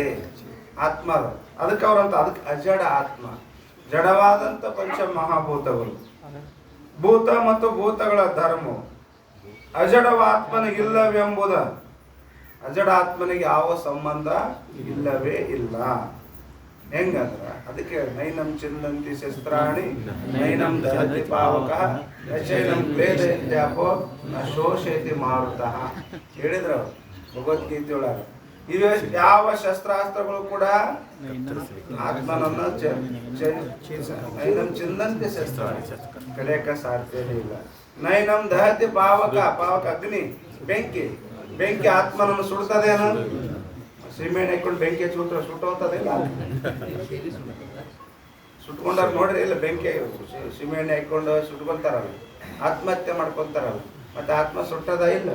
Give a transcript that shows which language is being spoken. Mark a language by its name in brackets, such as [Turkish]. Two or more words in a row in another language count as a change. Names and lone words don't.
[Kannada] ಆತ್ಮ ಅದಕ್ಕೆ ಅವರಂತ ಅದಕ್ಕೆ ಅಜಡ ಆತ್ಮ. ಜಡವಾದಂಥ ಪಂಚ ಮಹಾಭೂತಗಳು, ಭೂತ ಮತ್ತು ಭೂತಗಳ ಧರ್ಮವು ಅಜಡವಾತ್ಮನಿಗಿಲ್ಲವೆಂಬುದ. ಅಜಡ ಆತ್ಮನಿಗೆ ಯಾವ ಸಂಬಂಧ ಇಲ್ಲವೇ ಇಲ್ಲ. ಹೆಂಗಂದ್ರ ಅದಕ್ಕೆ [Sanskrit] ನೈನಂ ಚಿಂದಂತಿ ಶಸ್ತ್ರಾಣಿ ನೈನಂ ದಹತಿ ಪಾವಕಃ ಯಚೈನಂ ಕ್ಲೇದಯತ್ಯಾಪೋ ನ ಶೋಷಯತಿ ಮಾರುತಃ [Kannada] ಹೇಳಿದ್ರು ಅವರು ಭಗವದ್ಗೀತೆ ಒಳಗೆ. ಇವೆ ಯಾವ ಶಸ್ತ್ರಾಸ್ತ್ರಗಳು ಕೂಡ ಆತ್ಮನನ್ನ [Sanskrit] ನೈನಂ ಚಿಂದಂತಿ ಶಸ್ತ್ರಾಣಿ [Kannada] ಕಡೆಯಕ ಸಾಧ್ಯನೇ ಇಲ್ಲ. [Sanskrit] ನೈನಂ ದಹತಿ ಪಾವಕ, [Kannada] ಪಾವಕ ಅಗ್ನಿ, ಬೆಂಕಿ, ಬೆಂಕಿ ಆತ್ಮನನ್ನು ಸುಡ್ತದೇನು? ಸೀಮೆಣ್ಣೆ ಹಾಕೊಂಡು ಬೆಂಕಿ ಹಚ್ಚಿಬಿಟ್ರೆ ಸುಟ್ಟೋಗ್ತದಿಲ್ಲ? ಸುಟ್ಕೊಂಡಾರ ನೋಡ್ರಿ ಇಲ್ಲ, ಬೆಂಕಿ ಸೀಮೆಣ್ಣೆ ಹಾಕೊಂಡು ಸುಟ್ಕೊಂತಾರಲ್ಲ, ಆತ್ಮಹತ್ಯೆ ಮಾಡ್ಕೊಂತಾರಲ್ಲ, ಮತ್ತೆ ಆತ್ಮ ಸುಟ್ಟದ ಇಲ್ಲ?